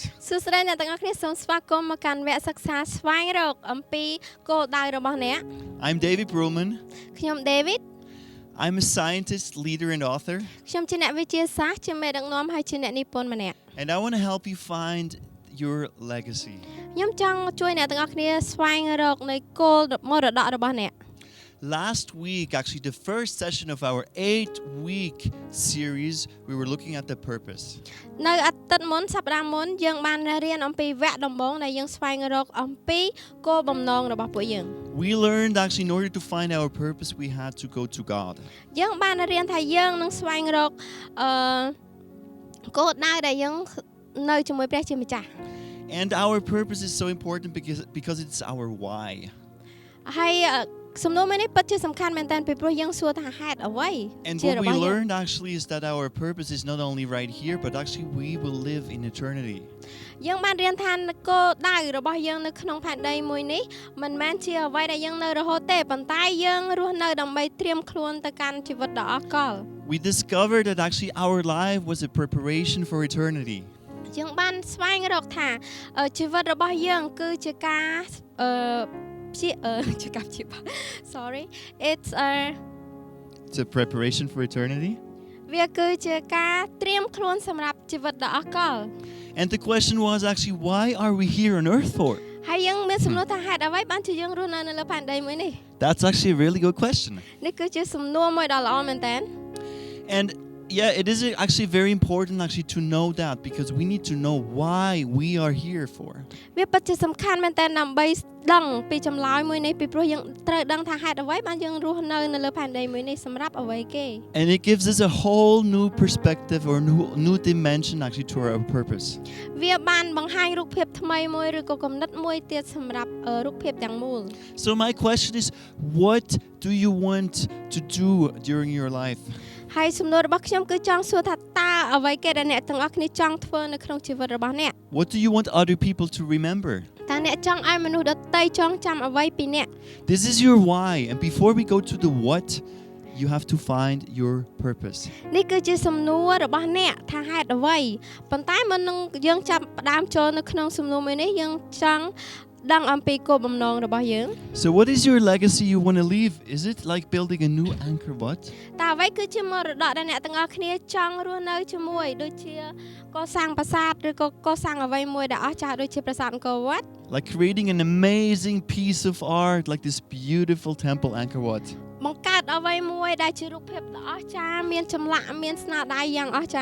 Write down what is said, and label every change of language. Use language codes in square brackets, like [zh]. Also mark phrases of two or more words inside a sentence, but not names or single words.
[km] សួស្តីអ្នកទាំងអស់គ្នាសូមស្វាគមន៍មកកាន់វគ្គសិក្សាស្វែងរកអំពីគោលដៅរបស់អ្នក [en] I'm David Bruman. [km] ខ្ញុំ David [en] I'm a scientist, leader, and author. [km] ខ្ញុំជាអ្នកវិទ្យាសាស្ត្រជាមេដឹកនាំហើយជាអ្នកនិពន្ធម្នាក់ [en] And I want to help you find your legacy. [km] ខ្ញុំចង់ជួយអ្នកទាំងអស់គ្នាស្វែងរកនៅគោលមរតករបស់អ្នក [en] Last week, actually the first session of our 8-week series, we were looking at the purpose. [km] នៅអាទិត្យមុនសប្តាហ៍មុនយើងបានរៀនអំពីវគ្គដំបូងដែលយើងស្វែងរកអំពីគោលបំណងរបស់ពួកយើង [en] We learned actually in order to find our purpose, we had to go to God. [km] យើងបានរៀនថាយើងនឹងស្វែងរកគោលដៅដែលយើងនៅជាមួយព្រះជាម្ចាស់ [en] And our purpose is so important because it's our why. [km] ហើយសំណួរមួយនេះពិតជាសំខាន់មែនតើពីព្រោះយើងសួរថាហេតុអ្វី [en] And what we learned actually is that our purpose is not only right here, but actually we will live in eternity. [km] យើងបានរៀនថាគោលដៅរបស់យើងនៅក្នុងផែនដីមួយនេះមិនមែនជាអ្វីដែលយើងនៅរហូតទេប៉ុន្តែយើងរស់នៅដើម្បីត្រៀមខ្លួនទៅកាន់ជីវិតដ៏អស្ចារ្យ [en] We discovered that actually our life was a preparation for eternity. [km] យើងបានស្វែងរកថាជីវិតរបស់យើងគឺជាការ [en] Sorry it's a preparation for eternity [km] វាគឺជាការត្រៀមខ្លួនសម្រាប់ជីវិតដ៏អស្ចារ្យ [en] And the question was actually why are we here on earth for [km] ហើយយើងមានសំណួរថាហេតុអ្វីបានជាយើងរស់នៅលើផែនដីមួយនេះ [en] That's actually a really good question [km] នេះគឺជាសំណួរមួយដ៏ល្អមែនតើ [en] And yeah, it is actually very important actually to know that because we need to know why we are here for. [km] វាពិតជាសំខាន់មែនតើដើម្បីដឹងពីចម្លើយមួយនេះពីព្រោះយើងត្រូវដឹងថាហេតុអ្វីបានយើងរស់នៅលើផែនដីមួយនេះសម្រាប់អ្វីគេ [en] And it gives us a whole new perspective or new dimension actually to our purpose. [km] វាបានបង្ហាញរូបភាពថ្មីមួយឬក៏គំនិតមួយទៀតសម្រាប់រូបភាពទាំងមូល [en] So my question is, what do you want to do during your life? [km] ហើយសំណួររបស់ខ្ញុំគឺចង់សួរថាតើអ្វីគេដែលអ្នកទាំងអស់គ្នាចង់ធ្វើនៅក្នុងជីវិតរបស់អ្នក [en] What do you want other people to remember? [km] តើអ្នកចង់ឲ្យមនុស្សដទៃចងចាំអ្វីពីអ្នក [en] This is your why, and before we go to the what, you have to find your purpose. [km] នេះគឺជាសំណួររបស់អ្នកថាហេតុអ្វីប៉ុន្តែមុននឹងយើងចាប់ផ្ដើមចូលនៅក្នុងសំណួរមួយនេះយើងចង់ដឹងអំពីគោលបំណងរបស់យើង [en] So what is your legacy you want to leave? Is it like building a new Angkor Wat? [km] តើអ្វីគឺជាមរតកដែលអ្នកទាំងអស់គ្នាចង់រស់នៅជាមួយដូចជាកសាងប្រាសាទឬក៏កសាងអ្វីមួយដែលអស្ចារ្យដូចជាប្រាសាទអង្គរវត្ត [en] Like creating an amazing piece of art like this beautiful temple Angkor Wat. [km] បង្កើតអ្វីមួយដែលជារូបភាពដ៏អស្ចារ្យមានចម្លាក់មានស្នាដៃយ៉ាងអស្ចារ្យ